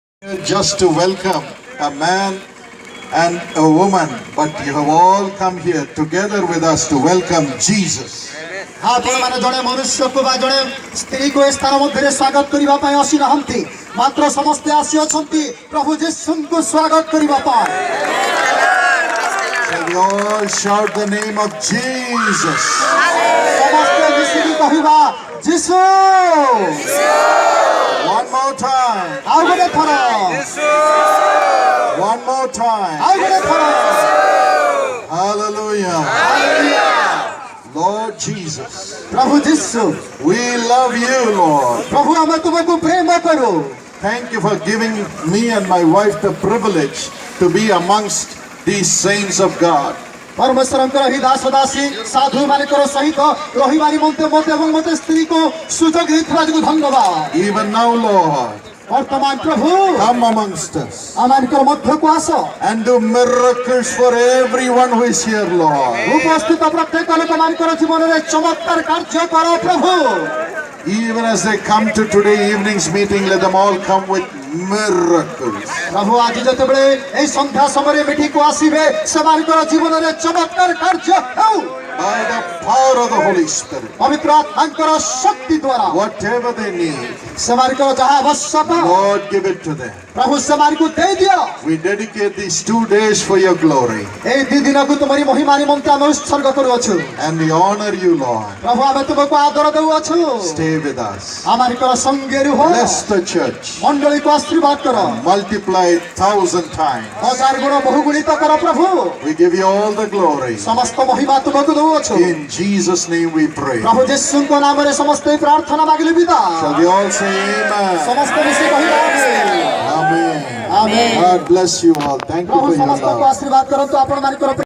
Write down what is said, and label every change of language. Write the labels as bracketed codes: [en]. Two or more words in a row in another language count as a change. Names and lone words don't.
[en] Just to welcome a man and a woman, but you have all come here together with us to welcome Jesus. [or] ଆପଣମାନେ ଜଣେ ମନୁଷ୍ୟକୁ ବା ଜଣେ ସ୍ତ୍ରୀକୁ ଏ ସ୍ଥାନ ମଧ୍ୟରେ ସ୍ୱାଗତ କରିବା ପାଇଁ ଆସିନାହାନ୍ତି, ମାତ୍ର ସମସ୍ତେ ଆସିଅଛନ୍ତି ପ୍ରଭୁ ଯୀଶୁଙ୍କୁ ସ୍ୱାଗତ କରିବା ପାଇଁ। [en] So we all shout the name of Jesus. [or] ସମସ୍ତେ ମିଶିକି କହିବା ଯୀଶୁ। [en] One more time. [or] ଆଉ ଗୋଟେ ଥର, [en] One more time. [or] ଆଉ ଗୋଟେ ଥର। [en] Hallelujah. Lord Jesus, [or] ପ୍ରଭୁ ଯୀଶୁ, [en] we love you, Lord. [or] ପ୍ରଭୁ ଆମେ ତୁମକୁ ପ୍ରେମ କରୁ। [en] Thank you for giving me and my wife the privilege to be amongst these saints of God. [or] ପରମେଶ୍ୱରଙ୍କର ଏହି ଦାସ ଦାସୀ ସାଧୁ ମାନଙ୍କର ସହିତ ରହିବା ନିମନ୍ତେ ମୋତେ ଏବଂ ମୋତେ ସ୍ତ୍ରୀକୁ ସୁଯୋଗ ଦେଇଥିବା ଯୋଗୁଁ ଧନ୍ୟବାଦ। [en] Even now, Lord, [or] ବର୍ତ୍ତମାନ ପ୍ରଭୁ [en] come amongst us [or] ଆମମାନଙ୍କର ମଧ୍ୟକୁ ଆସ [en] and do miracles for everyone who is here, Lord. [or] ଉପସ୍ଥିତ ପ୍ରତ୍ୟେକ ଲୋକମାନଙ୍କର ଜୀବନରେ ଚମତ୍କାର କାର୍ଯ୍ୟ କର ପ୍ରଭୁ। [en] Even as they come to today evening's meeting, let them all come with miracles. [or] ପ୍ରଭୁ ଆଜି ଯେତେବେଳେ ଏହି ସନ୍ଧ୍ୟା ସମୟରେ ମିଠିକୁ ଆସିବେ ସେମାନଙ୍କର ଜୀବନରେ ଚମତ୍କାର କାର୍ଯ୍ୟ ହେଉ [en] By the power of the Holy Spirit, [or] ପବିତ୍ର ଆତ୍ମାଙ୍କର ଶକ୍ତି ଦ୍ୱାରା [en] whatever they need, [or] ସେମାନଙ୍କର ଯାହା ଆବଶ୍ୟକ [en] Lord, give it to them. [or] ପ୍ରଭୁ ସେମାନଙ୍କୁ ଦେଇଦିଅ। [en] We dedicate these 2 days for your glory, [or] ଏହି ଦି ଦିନକୁ ତୁମରି ମହିମା ନିମନ୍ତେ ଆମେ ଉତ୍ସର୍ଗ କରୁଅଛୁ। [en] and we honor you, Lord. [or] ପ୍ରଭୁ ଆମେ ତୁମକୁ ଆଦର ଦେଉଅଛୁ। [en] Stay with us. [or] ଆମମାନଙ୍କର ସଙ୍ଗେ ରୁହ। [en] Bless the church. [or] ମଣ୍ଡଳୀକୁ ଆଶୀର୍ବାଦ କର। [en] Multiply 1,000 times. [or] ହଜାର ଗୁଣ ବହୁଗୁଣିତ କର ପ୍ରଭୁ। [en] We give you all the glory. [or] ସମସ୍ତ ମହିମା ତୁମକୁ ଦେଉଅଛୁ। [en] In Jesus' name we pray. [or] ପ୍ରଭୁ ଯୀଶୁଙ୍କ ନାମରେ ସମସ୍ତେ ପ୍ରାର୍ଥନା ମାଗିଲେ ବିଦା। [en] Shall we all say amen? [or] ସମସ୍ତେ ମିଶି କହିବା [en] Amen. [or] ଆମେନ୍। [en] God bless you all. Thank you [or] ପ୍ରଭୁ [en] for your [or] ସମସ୍ତଙ୍କୁ [en] love. [or] ଆଶୀର୍ବାଦ କରନ୍ତୁ ଆପଣମାନଙ୍କର